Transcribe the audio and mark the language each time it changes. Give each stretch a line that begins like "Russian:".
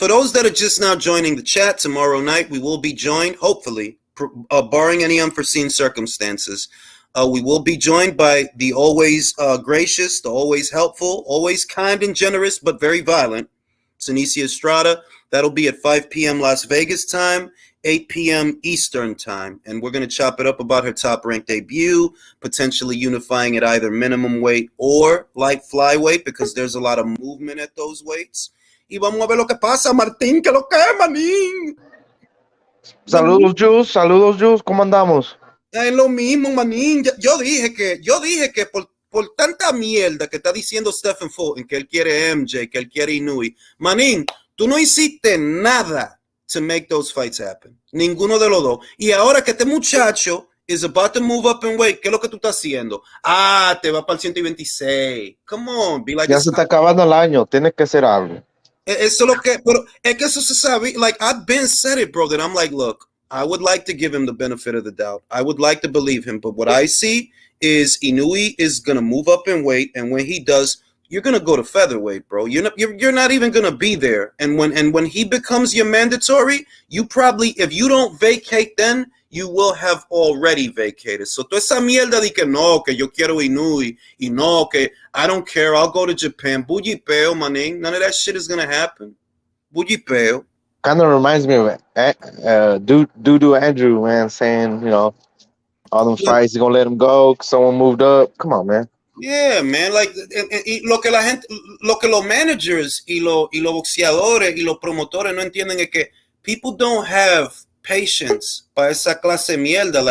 English: For those that are just now joining the chat, tomorrow night we will be joined, hopefully, barring any unforeseen circumstances, we will be joined by the always gracious, the always helpful, always kind and generous, but very violent, Sinicia Estrada. That'll be at 5 p.m. Las Vegas time, 8 p.m. Eastern time. And we're going to chop it up about her top-ranked debut, potentially unifying at either minimum weight or light flyweight, because there's a lot of movement at those weights.
Spanish: Y vamos a ver lo que pasa, Martín, que lo que es, manín. Saludos, Jules, ¿cómo andamos? Es lo mismo, manín. Yo dije que por tanta mierda que está diciendo Stephen Fulton, que él quiere MJ, que él quiere Inui, manín, tú no hiciste nada
English: to make those fights happen.
Spanish: Ninguno de los dos. Y ahora que este muchacho
English: is about to move up in weight,
Spanish: ¿qué es lo que tú estás haciendo? Te va para el 126.
English: Come on, be like
Spanish: ya se está acabando el año, tienes que hacer algo. Eso es lo que, pero es que eso se sabe.
English: Like, I've been said it, bro, that I'm like, look, I would like to give him the benefit of the doubt. I would like to believe him, but what I see is Inui is gonna move up in weight, and when he does, you're gonna go to featherweight, bro. You're not even gonna be there. And when he becomes your mandatory, you probably, if you don't vacate, then you will have already vacated.
Spanish: So toda esa mierda de que no, que yo quiero Inui, y no, que
English: I don't care, I'll go to Japan. Bullipeo, maning. None of that shit is gonna happen. Bullipeo. Kind of reminds me of Dudu Andrew, man, saying, all them fights, you're gonna let him go. Someone moved up. Come on, man. Yeah, man. Like,
Spanish: lo que los managers y los boxeadores y los promotores no entienden es que
English: people don't have patience
Spanish: para esa clase de mierda.